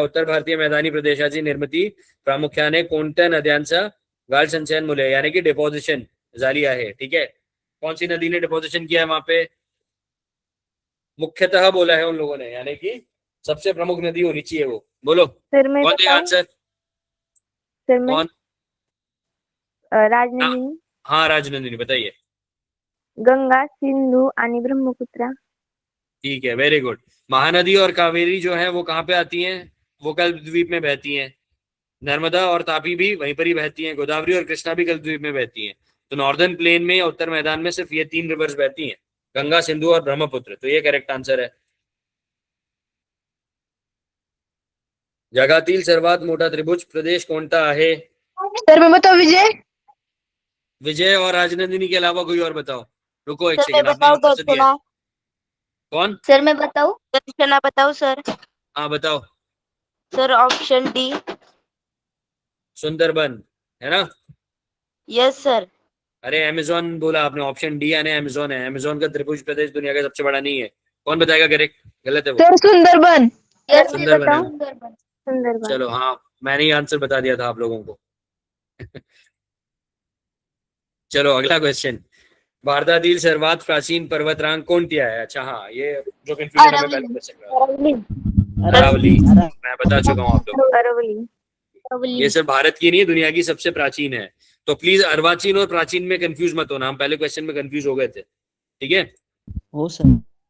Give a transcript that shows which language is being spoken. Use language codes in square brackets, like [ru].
[mr] उत्तर भारतीय मैदानी प्रदेशाची निर्मिती प्रामुख्याने कोणत्या नद्यांचा गाळ संचयन मूल्य [hi] यानी कि [mr] डिपोजिशन झाली आहे? [hi] ठीक है, कौन सी नदी ने डिपोजिशन किया है वहां पे? मुख्यतः बोला है उन लोगों ने, यानी कि सबसे प्रमुख नदी होनी चाहिए वो। बोलो सर मैं कौन देगा आंसर? सर मैं कौन? राजनंदिनी, हाँ राजनंदिनी बताइए। [mr] गंगा, सिंधु आणि ब्रह्मपुत्रा. [hi] ठीक है, वेरी गुड। महानदी और कावेरी जो है वो कहाँ पे आती हैं? वो कल्पद्वीप में बहती हैं। नर्मदा और तापी भी वहीं पर ही बहती हैं। गोदावरी और कृष्णा भी कल्पद्वीप में बहती हैं। तो नॉर्दर्न प्लेन में या उत्तर मैदान में सिर्फ ये 3 रिवर्स बहती हैं, गंगा, सिंधु और ब्रह्मपुत्र। तो ये करेक्ट आंसर है। [mr] जगातील सर्वात मोठा त्रिभुज प्रदेश कोणता आहे? [hi] सर मैं बताऊं विजय? विजय और राजनंदिनी के अलावा कोई और बताओ। रुको एक सर मैं सेकंड, आपने बताऊं आंसर दिया है। दर्शना. कौन? सर मैं बताऊं? दर्शना बताऊं सर? हाँ बताओ। Sir option D. सुंदरबन है ना? [en] Yes sir. [hi] अरे अमेजोन बोला आपने, ऑप्शन डी यानी अमेजोन है। अमेजोन का त्रिभुज प्रदेश दुनिया का सबसे बड़ा नहीं है। कौन बताएगा करेक्ट? गलत है वो। सर सुंदरबन. [en] yes [hi] सुंदरबन है। सुंदरबन. चलो हाँ, मैंने ही आंसर बता दिया था आप लोगों को। चलो अगला क्वेश्चन। [mr] भारतातील सर्वात प्राचीन पर्वतरांग कोणती आहे? [hi] अच्छा हाँ, ये जो कंफ्यूजन है मैं पहले बता सकता। अरावली, मैं बता चुका हूँ आप लोगों को। ये सिर्फ भारत की नहीं है, दुनिया की सबसे प्राचीन है। तो प्लीज अर्वाचीन और प्राचीन में कंफ्यूज मत होना, हम पहले क्वेश्चन में कंफ्यूज हो गए थे। ठीक है, [mr] हो सर.